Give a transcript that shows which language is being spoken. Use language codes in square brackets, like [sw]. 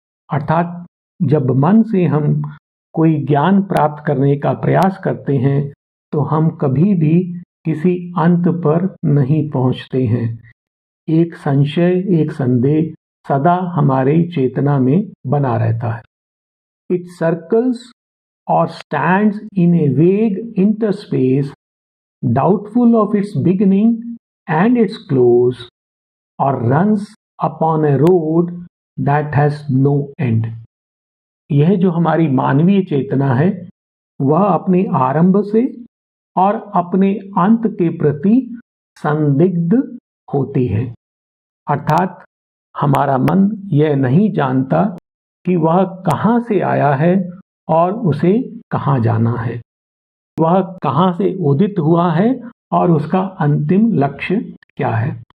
[hi] अर्थात जब मन से हम कोई ज्ञान प्राप्त करने का प्रयास करते हैं तो हम कभी भी किसी अंत पर नहीं पहुंचते हैं। एक संशय, एक संदेह सदा हमारी चेतना में बना रहता है। [en] It circles or stands in a vague interspace, doubtful of its beginning and its close, or runs upon a road that has no end। [hi] यह जो हमारी मानवीय चेतना है वह अपने आरंभ से और अपने अंत के प्रति संदिग्ध होती है। अर्थात हमारा मन यह नहीं जानता कि वह कहाँ से आया है और उसे कहाँ जाना है, वह कहाँ से उदित हुआ है और उसका अंतिम लक्ष्य क्या है।